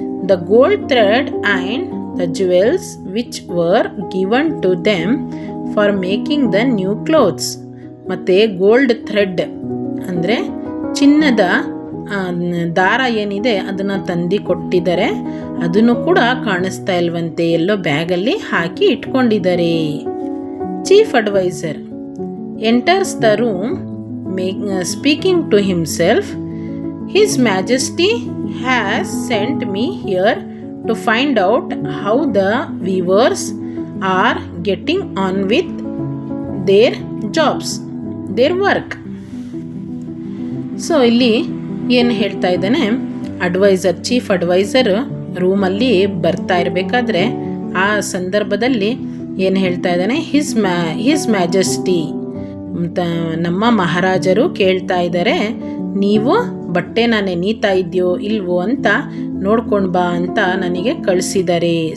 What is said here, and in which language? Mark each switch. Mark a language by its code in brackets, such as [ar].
[en] The gold thread and the jewels which were given to them for making the new clothes. [kn] ಮತ್ತು gold thread ಅಂದರೆ ಚಿನ್ನದ ದಾರ ಏನಿದೆ ಅದನ್ನು ತಂದು ಕೊಟ್ಟಿದ್ದಾರೆ, ಅದನ್ನು ಕೂಡ ಕಾಣಿಸ್ತಾ ಇಲ್ವಂತೆ, ಎಲ್ಲೋ ಬ್ಯಾಗಲ್ಲಿ ಹಾಕಿ ಇಟ್ಕೊಂಡಿದ್ದಾರೆ. Chief adviser, [en] enters the room, speaking to himself, His Majesty has sent me here to find out how the weavers are getting on with their jobs, their work. [kn] So ಇಲ್ಲಿ ಏನು ಹೇಳ್ತಾ ಇದ್ದಾನೆ, ಚೀಫ್ ಅಡ್ವೈಸರ್ ರೂಮಲ್ಲಿ ಬರ್ತಾ ಇರಬೇಕಾದ್ರೆ ಆ ಸಂದರ್ಭದಲ್ಲಿ ಏನು ಹೇಳ್ತಾ ಇದ್ದಾನೆ, [en] his majesty [kn] ನಮ್ಮ ಮಹಾರಾಜರು ಕೇಳ್ತಾ ಇದ್ದಾರೆ, ನೀವು ಬಟ್ಟೆನ ನೆನೀತಾ ಇದೆಯೋ ಇಲ್ವೋ ಅಂತ ನೋಡ್ಕೊಂಡು ಬಾ ಅಂತ ನನಗೆ ಕಳಿಸಿದ್ದಾರೆ.